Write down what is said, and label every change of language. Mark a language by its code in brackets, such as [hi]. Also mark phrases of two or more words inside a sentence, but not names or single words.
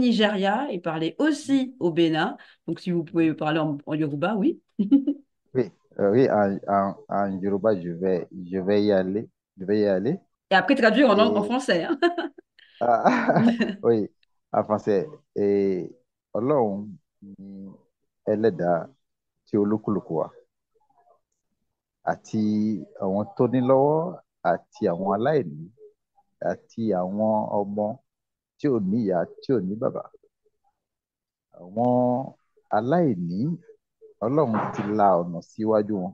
[fr] Nigeria et parlé aussi au Bénin. Donc, si vous pouvez parler en Yoruba, oui. oui, oui, en Yoruba, je vais y aller. Je vais y aller. Et après, traduire en Et français, hein. oui, en français. [yo] Et Ọlọ́run ni ẹlẹ́dàá tí olúkúlùkù wa àti àwọn tó ní lọ́wọ́ àti àwọn aláìní àti àwọn ọmọ tí ò ní ìyá tí ò ní bàbá. Àwọn aláìní Ọlọ́run ti la ọ̀nà síwájú wọn.